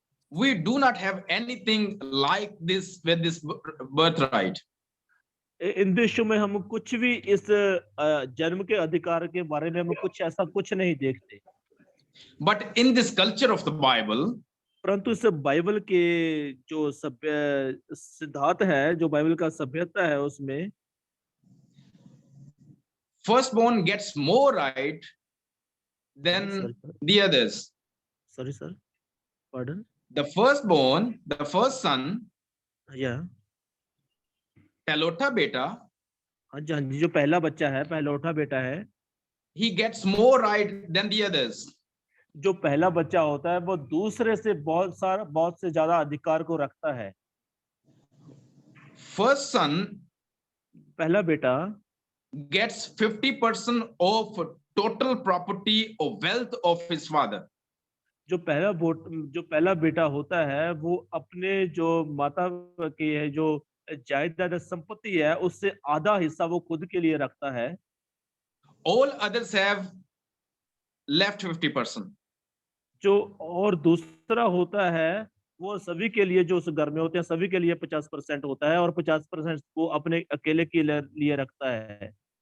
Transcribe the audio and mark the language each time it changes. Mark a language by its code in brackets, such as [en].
[en] we do not have anything like this with this birthright. [hi] इन देशों में हम कुछ भी इस जन्म के अधिकार के बारे में हम कुछ नहीं देखते। [en] But in this culture of the Bible, [hi] परंतु इस बाइबल के जो सिद्धांत है, जो बाइबल का सभ्यता है, उसमें [en] firstborn gets more right than the others. Sorry, sir. Pardon? The firstborn, the first son, Yeah. [hi] पहलौठा बेटा, हाँ जी, जो पहला बच्चा है, पहलौठा बेटा है, [en] he gets more right than the others. [hi] जो पहला बच्चा होता है वो दूसरे से बहुत से ज्यादा अधिकार को रखता है। [en] First son, [hi] पहला बेटा [en] gets 50% of total property or wealth of his father. [hi] जो पहला बेटा होता है वो अपने जो माता की है जो जायदाद संपत्ति है उससे आधा हिस्सा वो खुद के लिए रखता है। [en] All others have left 50%. [hi] जो और दूसरा होता है वो सभी के लिए, जो उस घर में होते हैं सभी के लिए 50% होता है और 50% वो अपने अकेले के लिए रखता है।